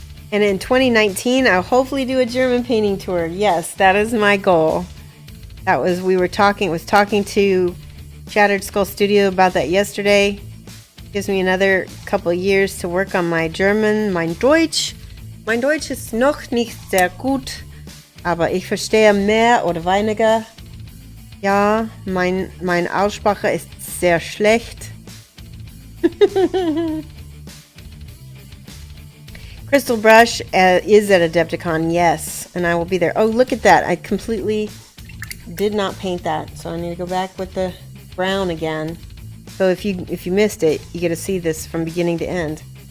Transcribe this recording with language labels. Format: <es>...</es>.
<en>And in 2019, I'll hopefully do a German painting tour. Yes, that is my goal. Was talking to Shattered Skull Studio about that yesterday. Gives me another couple of years to work on my German,</en> <de>mein Deutsch. Mein Deutsch ist noch nicht sehr gut, aber ich verstehe mehr oder weniger. Ja, meine Aussprache ist sehr schlecht.</de> <en>Crystal Brush is at Adepticon, yes, and I will be there. Oh, look at that. I completely did not paint that, so I need to go back with the brown again. So if you missed it, you get to see this from beginning to end.</en>